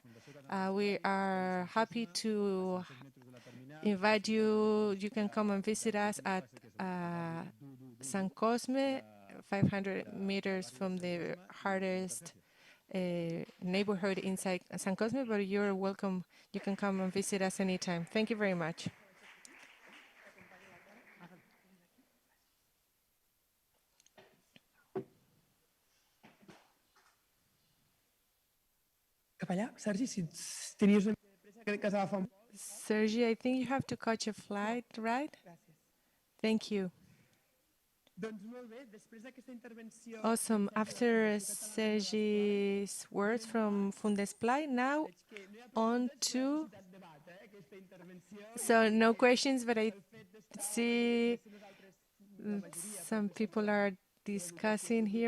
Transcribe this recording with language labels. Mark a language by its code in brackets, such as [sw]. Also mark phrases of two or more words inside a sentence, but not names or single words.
[en] We are happy to invite you. You can come and visit us at San Cosme, 500 meters from the hardest neighborhood inside San Cosme, but you're welcome. You can come and visit us anytime. Thank you very much. [ca] Cap allà, Sergi, si tenies una mica de pressa, crec que s'ha de fer un... [en] Sergi, I think you have to catch a flight, right? [ca] Gràcies. [en] Thank you. [ca] Doncs molt bé, després d'aquesta intervenció... [en] Awesome. After Sergi's words from Fundesplai, now on to... So no questions, but I see some people are discussing here.